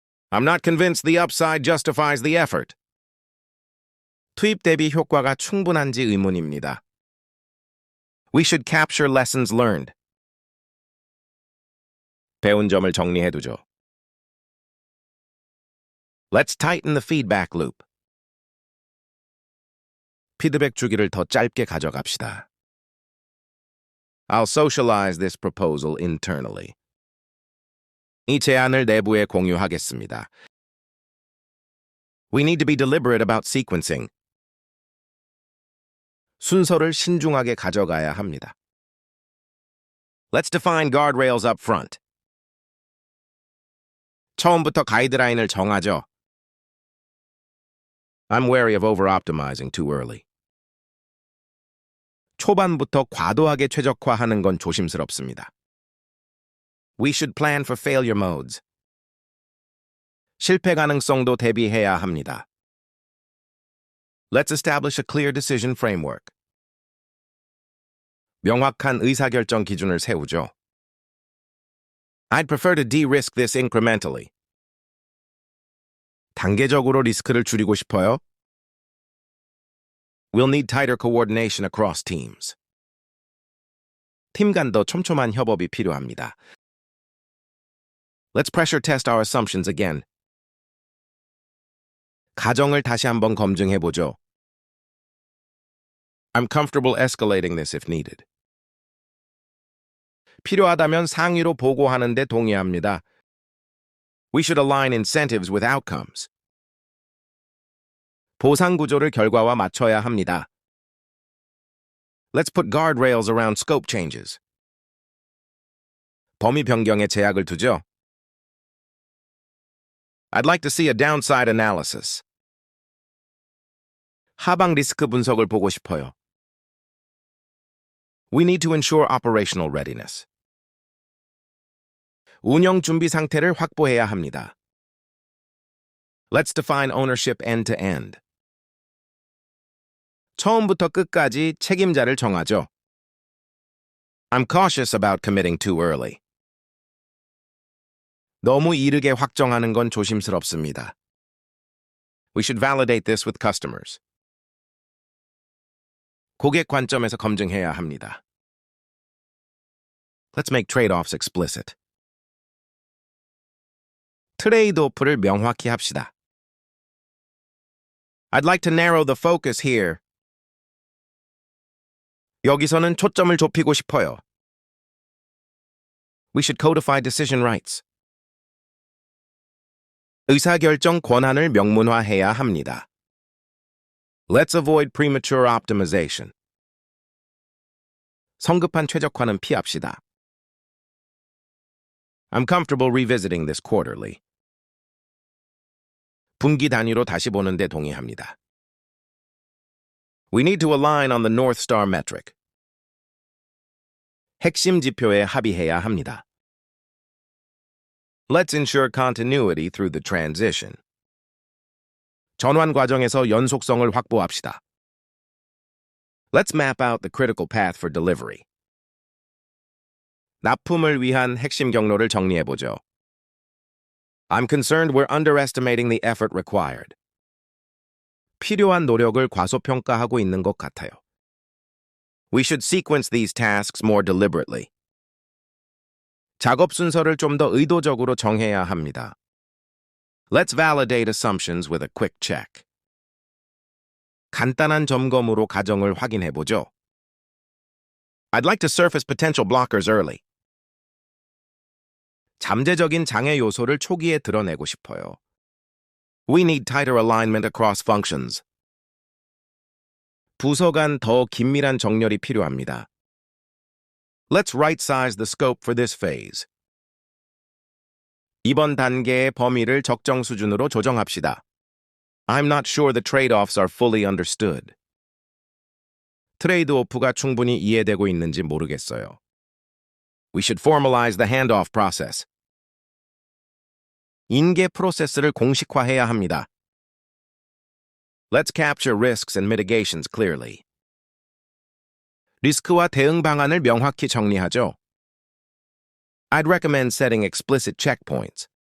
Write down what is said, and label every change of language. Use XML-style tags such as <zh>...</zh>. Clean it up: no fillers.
<en>I'm not convinced the upside justifies the effort.</en> <ko>투입 대비 효과가 충분한지 의문입니다.</ko> <en>We should capture lessons learned.</en> <ko>배운 점을 정리해두죠.</ko> <en>Let's tighten the feedback loop.</en> <ko>피드백 주기를 더 짧게 가져갑시다.</ko> <en>I'll socialize this proposal internally.</en> <ko>이 제안을 내부에 공유하겠습니다.</ko> <en>We need to be deliberate about sequencing.</en> <ko>순서를 신중하게 가져가야 합니다.</ko> <en>Let's define guardrails up front.</en> <ko>처음부터 가이드라인을 정하죠.</ko> <en>I'm wary of over-optimizing too early.</en> <ko>초반부터 과도하게 최적화하는 건 조심스럽습니다.</ko> <en>We should plan for failure modes.</en> <ko>실패 가능성도 대비해야 합니다.</ko> <en>Let's establish a clear decision framework.</en> <ko>명확한 의사결정 기준을 세우죠.</ko> <en>I'd prefer to de-risk this incrementally.</en> <ko>단계적으로 리스크를 줄이고 싶어요?</ko> <en>We'll need tighter coordination across teams.</en> <ko>팀 간 더 촘촘한 협업이 필요합니다.</ko> <en>Let's pressure test our assumptions again.</en> <ko>가정을 다시 한번 검증해보죠.</ko> <en>I'm comfortable escalating this if needed.</en> <ko>필요하다면 상위로 보고하는데 동의합니다.</ko> <en>We should align incentives with outcomes.</en> <ko>보상 구조를 결과와 맞춰야 합니다.</ko> <en>Let's put guardrails around scope changes.</en> <ko>범위 변경에 제약을 두죠.</ko> <en>I'd like to see a downside analysis.</en> <ko>하방 리스크 분석을 보고 싶어요.</ko> <en>We need to ensure operational readiness.</en> <ko>운영 준비 상태를 확보해야 합니다.</ko> <en>Let's define ownership end-to-end.</en> <ko>처음부터 끝까지 책임자를 정하죠.</ko> <en>I'm cautious about committing too early.</en> <ko>너무 이르게 확정하는 건 조심스럽습니다.</ko> <en>We should validate this with customers.</en> <ko>고객 관점에서 검증해야 합니다.</ko> <en>Let's make trade-offs explicit.</en> <ko>트레이드오프를 명확히 합시다.</ko> <en>I'd like to narrow the focus here.</en> <ko>여기서는 초점을 좁히고 싶어요.</ko> <en>We should codify decision rights.</en> <ko>의사결정 권한을 명문화해야 합니다.</ko> <en>Let's avoid premature optimization.</en> <ko>성급한 최적화는 피합시다.</ko> <en>I'm comfortable revisiting this quarterly.</en> <ko>분기 단위로 다시 보는데 동의합니다.</ko> <en>We need to align on the North Star metric.</en> <ko>핵심 지표에 합의해야 합니다.</ko> <en>Let's ensure continuity through the transition.</en> <ko>전환 과정에서 연속성을 확보합시다.</ko> <en>Let's map out the critical path for delivery.</en> <ko>납품을 위한 핵심 경로를 정리해보죠.</ko> <en>I'm concerned we're underestimating the effort required.</en> <ko>필요한 노력을 과소평가하고 있는 것 같아요.</ko> <en>We should sequence these tasks more deliberately.</en> <ko>작업 순서를 좀 더 의도적으로 정해야 합니다.</ko> <en>Let's validate assumptions with a quick check.</en> <ko>간단한 점검으로 가정을 확인해보죠.</ko> <en>I'd like to surface potential blockers early.</en> <ko>잠재적인 장애 요소를 초기에 드러내고 싶어요.</ko> <en>We need tighter alignment across functions.</en> <ko>부서 간 더 긴밀한 정렬이 필요합니다.</ko> <en>Let's right-size the scope for this phase.</en> <ko>이번 단계의 범위를 적정 수준으로 조정합시다.</ko> <en>I'm not sure the trade-offs are fully understood.</en> <ko>트레이드오프가 충분히 이해되고 있는지 모르겠어요.</ko> <en>We should formalize the handoff process.</en> <ko>인계 프로세스를 공식화해야 합니다.</ko> <en>Let's capture risks and mitigations clearly.</en> <ko>리스크와 대응 방안을 명확히 정리하죠.</ko> <en>I'd recommend setting explicit checkpoints.</en>